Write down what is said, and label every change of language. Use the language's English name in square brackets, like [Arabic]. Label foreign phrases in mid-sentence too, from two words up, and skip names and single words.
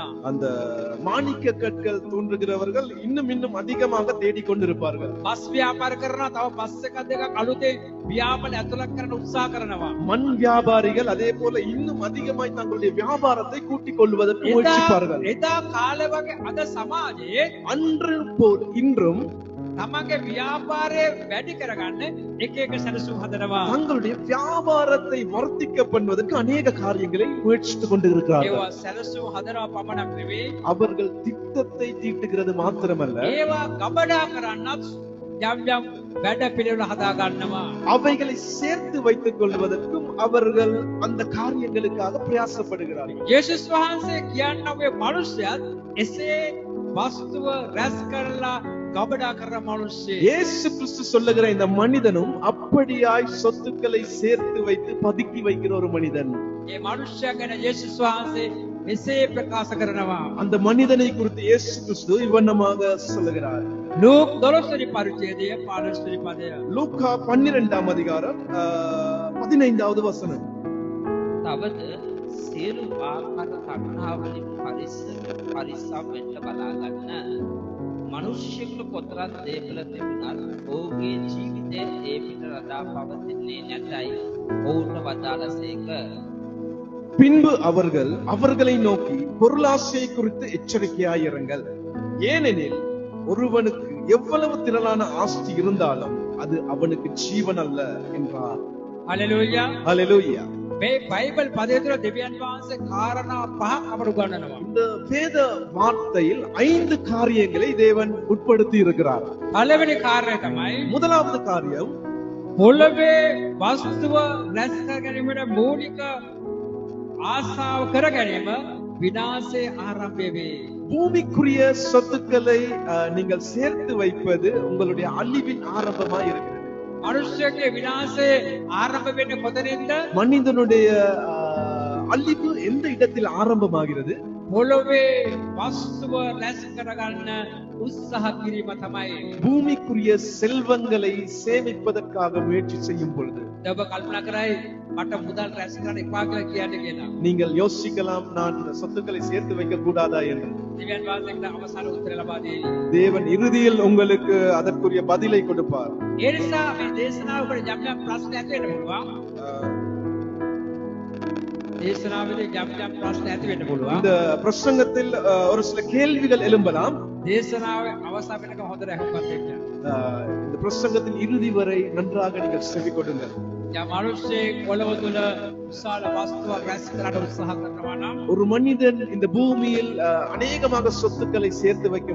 [Tamil] அந்த மாணிக்க கற்கள் தோன்றுகிறவர்கள் இன்னும் இன்னும் அதிகமாக தேடிக் கொண்டிருப்பார்கள். [Sinhala] බස් ව්‍යාපාර කරනවා තව බස් එකක් දෙකක් අලුතේ ව්‍යාපාර ඇතුළත් කරන්න උත්සාහ කරනවා. [Tamil] மண் வியாபாரிகள் அதே போல இன்னும் அதிகமாய் தங்களுடைய வியாபாரத்தை கூட்டிக் கொள்வதற்கு முயற்சிப்பார்கள். [Sinhala] එදා කාලේ වගේ අද සමාජයේ [Tamil] அன்று போல் இன்றும் [Sinhala] තමන්ගේ ව්‍යාපාරය වැඩි කරගන්න එක එක සැලසුම් හදනවා. [Tamil] தங்களுடைய வியாபாரத்தை வர்த்திக்க பண்ணுவதற்கு அநேக காரியங்களை முயற்சித்துக் கொண்டிருக்கிறார்கள். [Sinhala] ඒවා සැලසුම් හදනවා පමණක් නෙවෙයි. [Tamil] அவர்கள் திட்டத்தை தீட்டுகிறது மாத்திரமல்ல, [Sinhala] ඒවා ගබඩා කරන්නත් යම් යම් වැඩ පිළිවෙල හදා ගන්නවා. [Tamil] அவைகளை சேர்த்து வைத்துக் கொள்வதற்கும் அவர்கள் அந்த காரியங்களுக்காக பிரயாசப்படுகிறார்கள். [Sinhala] යේසුස් වහන්සේ කියන්නේ ඔය මිනිස්සයත් එසේ වස්තුව රැස් කරලා ගබඩා කරන මිනිස්සෙ. [Tamil] இயேசு கிறிஸ்து சொல்லுகிற இந்த மனிதனும் அப்படியாய் சொத்துக்களை சேர்த்து வைத்து பதுக்கி வைக்கிற ஒரு மனிதன். [Sinhala] මේ මිනිස්සයා ගැන යේසුස් වහන්සේ මෙසේ ප්‍රකාශ කරනවා. [Tamil] அந்த மனிதனை குறித்து இயேசு கிறிஸ்து இவ்வண்ணமாக சொல்லுகிறார். [Sinhala] ලූක් 12 වෙනි පරිච්ඡේදය 15 වෙනි පදය. [Tamil] லூக்கா 12ஆம் அதிகாரம் 15வது வசனம். [Sinhala] තවද සියලු ආකාර තණ්හාවලින් පරිස්සම් වෙන්න බලා ගන්න. මිනිස්සුන්ට කොතරම් දේපල තිබුණත් ඔහුගේ ජීවිතයේ ඒ පිට රඳා පවතින්නේ නැතයි ඔවුන්ට වදාළසේක. [Tamil] பின்பு அவர்கள் அவர்களை நோக்கி பொருளாசையை குறித்து எச்சரிக்கையாயிருங்கள். ஏனெனில் ஒருவனுக்கு எவ்வளவு திரளான ஆஸ்தி இருந்தாலும் அது அவனுக்கு ஜீவன் அல்ல என்றார். [Sinhala] හලෙලූයා. [Tamil] ஹல்லேலூயா. [Sinhala] මේ බයිබල් පදය තුළ දෙවියන් වහන්සේ කාරණා පහක් අපට උගන්වනවා. [Tamil] இந்த வேத வார்த்தையில் 5 காரியங்களை தேவன் உட்படுத்தி இருக்கிறார். [Sinhala] පළවෙනි කාර්යය තමයි [Tamil] முதலாவது காரியம், [Sinhala] පොළවේ වස්තුව රැස් කර ගැනීමට මූලික ආසාව කර ගැනීම විනාශයේ ආරම්භය වේ. [Tamil] பூமிக்குரிய சொத்துக்களை நீங்கள் சேர்த்து வைப்பது உங்களுடைய அழிவின் ஆரம்பமாய் இருக்கிறது. [Sinhala] මනුෂ්‍යගේ විනාශයේ ආරම්භ වෙන්නේ කොතනින්ද? [Tamil] மனிதனுடைய அழிவு எந்த இடத்தில் ஆரம்பமாகிறது? [Sinhala] පොළවේ වස්තුව රැස් කරගන්න උත්සාහ කිරීම තමයි. [Tamil] பூமிக்குரிய செல்வங்களை சேமிப்பதற்காக முயற்சி செய்யும் பொழுது [Sinhala] ඔබ කල්පනා කරයි මට මුදල් රැස් කරන්න එපා කියලා කියන්නේ කියලා. [Tamil] நீங்கள் யோசிக்கலாம், நான் சொத்துக்களை சேர்த்து வைக்க கூடாதா என்று. [Sinhala] දෙවියන් වහන්සේට අවසාන උත්තර ලබා දෙයි. [Tamil] தேவன் இறுதியில் உங்களுக்கு அதற்குரிய பதிலை கொடுப்பார். [Sinhala] ඒ නිසා මේ දේශනාවකට යම් යම් ප්‍රශ්න ඇති වෙන්න පුළුවන්. දේශනාවේදී යම් යම් ප්‍රශ්න ඇති වෙන්න පුළුවන්. [Tamil] இந்த பிரசங்கத்தில் ஒரு சில கேள்விகள் எழும்பலாம். [Sinhala] දේශනාවේ අවසාන වෙනකම් හොඳට අහුම්කම් දෙන්න. [Tamil] இந்த பிரசங்கத்தின் இறுதி வரை நன்றாக நீங்கள் செவி கொடுங்கள். [Sinhala] යම් මිනිස්සෙක් පොළව තුළ විශාල වස්තුවක් රැස් කරන්න උත්සාහ කරනවා නම් [Tamil] ஒரு மனிதன் இந்த பூமியில் அநேகமாக சொத்துக்களை சேர்த்து வைக்க